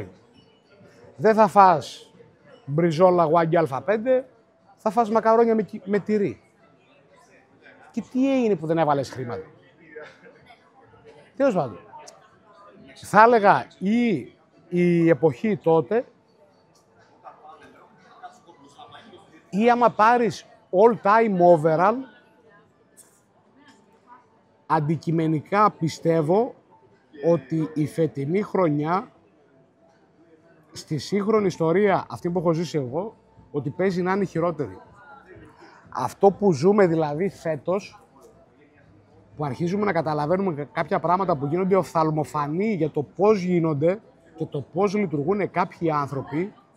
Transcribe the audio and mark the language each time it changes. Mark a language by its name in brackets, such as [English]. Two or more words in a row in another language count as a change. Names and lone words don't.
[Greek] Δεν θα φας μπριζόλα γουάγκι Α5, θα φας μακαρόνια με τυρί. Και τι έγινε που δεν έβαλες χρήματα? Τέλος πάντων. Θα έλεγα η εποχή τότε ή άμα πάρεις [English] all time overall, [Greek] αντικειμενικά πιστεύω ότι η φετινή χρονιά στη σύγχρονη ιστορία, αυτή που έχω ζήσει εγώ, ότι παίζει να είναι χειρότερη. Αυτό που ζούμε δηλαδή φέτος, που αρχίζουμε να καταλαβαίνουμε κάποια πράγματα που γίνονται οφθαλμοφανή για το πώς γίνονται και το πώς λειτουργούν κάποιοι άνθρωποι.